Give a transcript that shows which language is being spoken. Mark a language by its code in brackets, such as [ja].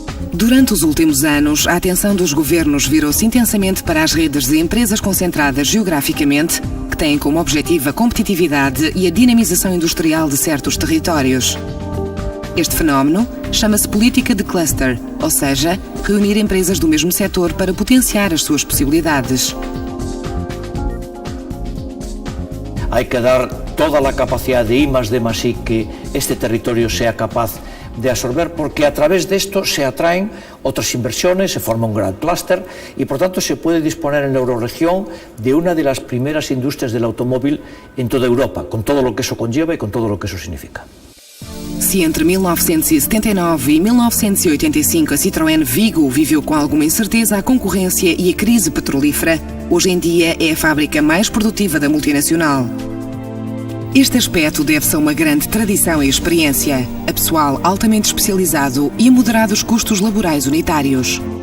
[pt] Durante os últimos anos, a atenção dos governos virou-se intensamente para as redes de empresas concentradas geograficamente, que têm como objetivo a competitividade e a dinamização industrial de certos territórios. Este fenómeno chama-se política de cluster, ou seja, reunir empresas do mesmo setor para potenciar as suas possibilidades. [es] Hay que dar toda a capacidade de I+D+I que este territorio sea capaz de absorber, porque a través de esto se atraen otras inversiones, se forma un gran clúster y por tanto se puede disponer en la eurorregión de una de las primeras industrias del automóvil en toda Europa, con todo lo que eso conlleva y con todo lo que eso significa. [pt] Se entre 1979 e 1985 a Citroën Vigo viveu com alguma incerteza a concorrência e a crise petrolífera, hoje em dia é a fábrica mais produtiva da multinacional. Este aspecto deve-se a uma grande tradição e experiência, a pessoal altamente especializado e a moderados custos laborais unitários.